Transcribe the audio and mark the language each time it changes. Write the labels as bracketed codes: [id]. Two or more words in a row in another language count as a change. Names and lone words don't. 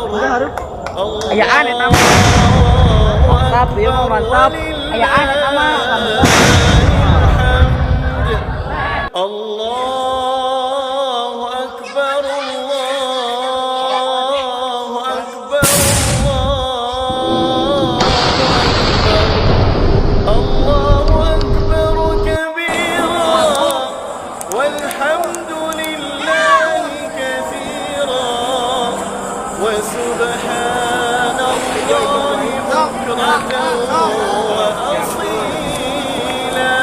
[id] harus. [su] Ayaan eta mah. Mantap, ieu mah mantap. Ayaan eta mah. [ar] الله أكبر، الله أكبر, الله أكبر كبيرا والحمد لله كثيرا وسبحان الله بكرة وأصيلا.